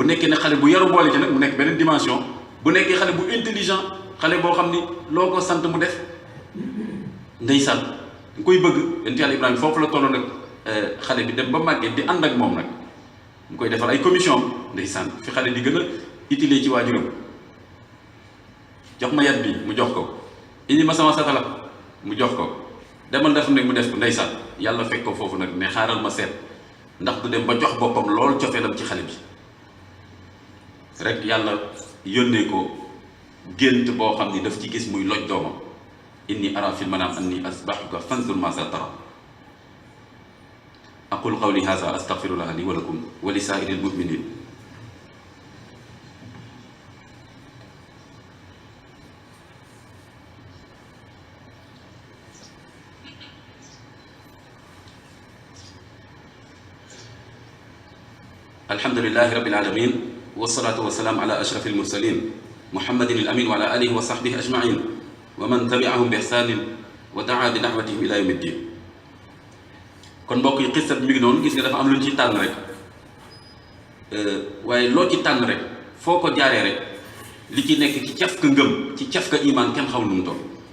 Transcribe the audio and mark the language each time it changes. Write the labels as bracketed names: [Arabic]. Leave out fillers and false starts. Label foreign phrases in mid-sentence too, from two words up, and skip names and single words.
[Wolof] nekkee ne xale bu yaru boole ci nag mu nekk beneen dimension bu nekkee xale bu intelligent xale boo xam ni loo ko sant mu def ndeysaan nga koy bëgg yonent yàlla Ibrahima foofu la tolloon nag xale bi dem ba màggee di ànd ak moom nag ñu koy defal ay commission ndeysaan fi xale di gën a utile ci waajuram jox ma yat bi mu jox ko indi ma sama satala mu jox ko demal def nag mu def ko ndeysaan yàlla fekk ko foofu nag ne xaaral ma seet ndax du dem ba jox boppam lool cofeelam ci xale bi rek yàlla yónnee ko gént boo xam ni daf ci gis muy loj doomam [Arabic] إني أرى في المنام أني أذبحك فانظر ماذا ترى أقول قولي هذا أستغفر الله لي ولكم ولسائر المؤمنين الحمد لله رب العالمين والصلاة والسلام على أشرف المرسلين محمد الأمين وعلى آله وصحبه أجمعين ومن تبعهم بإحسان ودعا بدعوتهم إلى يوم الدين. [Wolof] kon mbokk yi xisat mi ngi noonu gis nga dafa am lu ñu ci tànn rek waaye loo ci tànn rek foo ko jaaree rek li ci nekk ci caf ka ngëm ci caf ka iman kenn xamul nu mu toll.